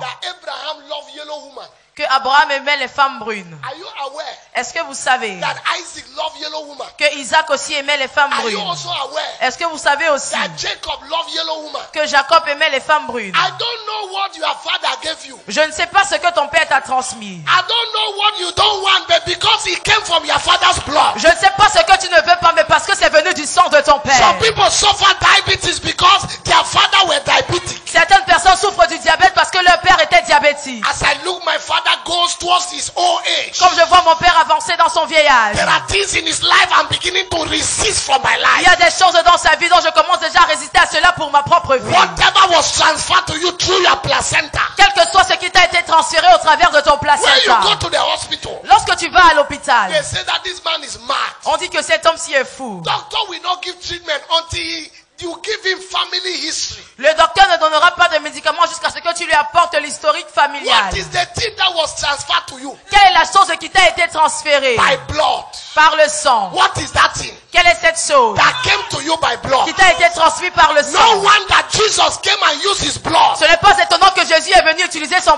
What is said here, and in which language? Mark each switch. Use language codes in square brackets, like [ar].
[en] that Abraham loved yellow woman? [fr] que Abraham aimait les femmes brunes? [en] Are you aware [fr] Est-ce que vous savez [en] that Isaac loved yellow woman? [fr] que Isaac aussi aimait les femmes [en] Are you [fr] brunes? [en] also aware [fr] Est-ce que vous savez aussi [en] that Jacob loved yellow woman? [fr] que Jacob aimait les femmes brunes? [en] I don't know what your father gave you. [fr] Je ne sais pas ce que ton père t'a transmis. [en] I don't know what you don't want, but because it came from your father's blood. [fr] Je ne sais pas ce que tu ne veux pas, mais parce que c'est venu du sang de ton père. [en] Some people suffer diabetes because their father were diabetic. [fr] Certaines personnes souffrent du diabète parce que leur père était diabétique. [en] As I look, my father goes towards his old age. [fr] Comme je vois mon père avancer dans son vieil âge, [en] There are things in his life I'm beginning to resist from my [fr] il y a [en] life. [fr] des choses dans sa vie dont je commence déjà à résister à cela pour ma propre vie. [en] Whatever was transferred to you through your placenta. [fr] Quel que soit ce qui t'a été transféré au travers de ton [en] When you [fr] placenta. [en] go to the hospital, [fr] Lorsque tu vas à l'hôpital, [en] they say that this man is mad. [fr] on dit que cet homme-ci est fou. [en] Doctor will not give treatment until you give him family history. [fr] Le docteur ne donnera pas de médicaments jusqu'à ce que tu lui apportes l'historique familial. [en] What is the thing that was transferred to you? [fr] Quelle est la chose qui t'a été transférée [en] By blood. [fr] par le sang? [en] What is that thing [fr] Quelle est cette chose [en] that came to you by blood? [fr] qui t'a été transmise par le [en] No [fr] sang? [en] wonder Jesus came and used his blood [fr] Ce n'est pas étonnant que Jésus est venu utiliser son